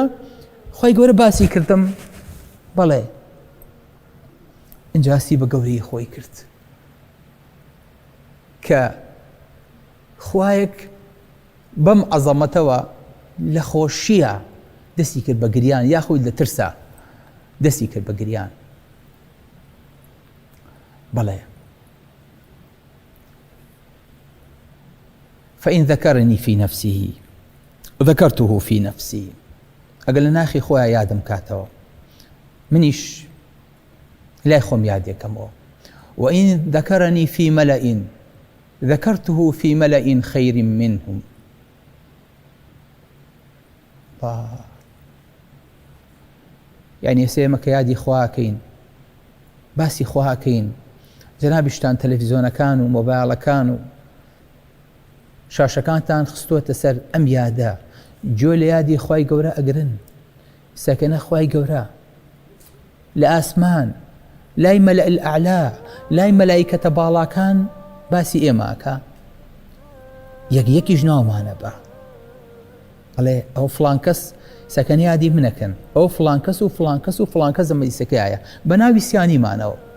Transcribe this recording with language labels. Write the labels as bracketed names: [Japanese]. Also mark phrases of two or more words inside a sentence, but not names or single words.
[Central Kurdish] خوای گەورە باسی کردم، بەڵێ ئینجاسی بە گەورەی خۆی کرد کە خوایەک بەم عەزەمەتەوە لە خۆشیە دەستی کرد بە گریان، یاخود لە ترسە دەستی کرد بە گریان. [Arabic] بەڵێ فإن ذكرني في نفسه ذكرته في نفسي. [Central Kurdish] ئەگەر لە ناخی خۆیان یادم کاتەوە، منیش لای خۆم یادێکەمەوە [Arabic] وإن ذكرني في ملأ ذكرته في ملأ خير منهم [Central Kurdish] يعني سێمەکە یادی خواکەین باسی خواکەین جەنابیشتان تەلەڤیزۆنەکان و مۆبایڵەکان و شاشەکانتان خستووەتە سەر ئەم یادە گوێ لە یادی خوای گەورە ئەگرن سەکەنە خوای گەورە لە ئاسمان لای [Arabic] مەلە الأعلا [Central Kurdish] لای مەلایکەتە باڵاکان باسی ئێماکە یەکیش ناومانە بە ئەڵێ ئەو فڵان کەس سەکەن یادی منەکەن ئەو فڵان کەس و فڵان کەس و فڵان کەس مەجلیسەکەیە بە ناوی سیانیمانەوە